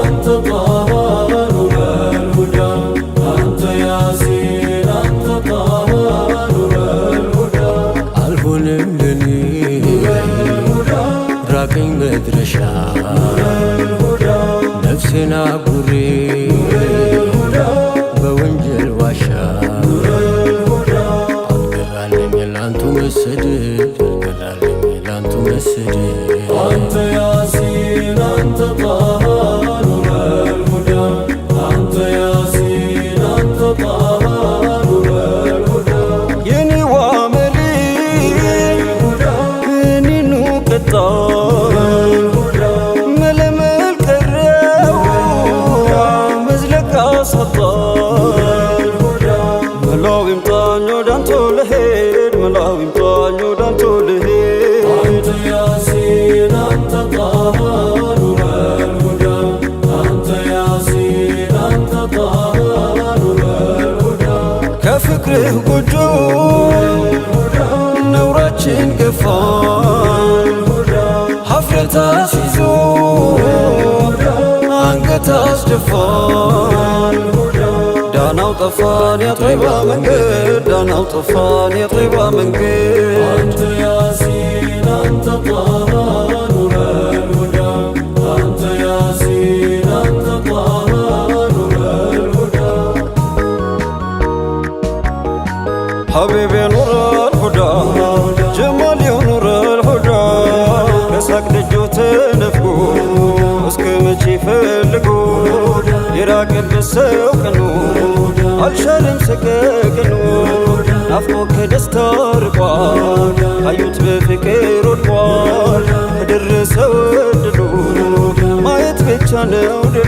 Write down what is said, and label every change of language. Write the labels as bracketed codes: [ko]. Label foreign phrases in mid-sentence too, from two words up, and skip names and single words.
[ar] طه نور الهدى أنت ياسين أنت طه نور الهدى [am] አልሆንም ለኔ ራቀኝ መድረሻ ነፍሴን አጉሬ በወንጀል ዋሻ አልገራልኝ ላንቱ መሰደድ አልገራልኝ ላንቱ መሰደድ [ar] أنت ياسين أنت طه نور الهدى أنت ياسين أنت طه نور الهدى [am] የኔ ዋመሌ እኔኑ ቅጣ መለመል ቀረው መዝለቃ ሰጣ መላው ይምጣኝ ወዳንተ ልሄድ መላው ይምጣኝ ወዳንተ ልሄድ [ar] أنت ياسين أنت طه نور الهدى أنت ياسين أنت طه نور الهدى [am] ከፍቅርህ ጎጆ ነውራችን ገፋ ሀፍረት አስይዞ አንገት አስደፋን ዳናው ጠፋን የጠይባ መንገድ ዳናው ጠፋን የጠይባ መንገድ [ar] أنت ياسين أنت طه نور الهدى أنت ياسين أنت طه نور الهدى حبيبي نور الهدى جمال نور الهدى [am] ከሳቅ ደጆ ተነፍጎ እስከ መቼ ፈልጎ የራቀበት ሰው ቀኑ አልሻለም ሰቀቀኑ ናፍቆ ከደስታ ርቋል አዩት በፍቅር ወድቋል ከደረሰው እድሉ ማየት ብቻ ነው ድሉ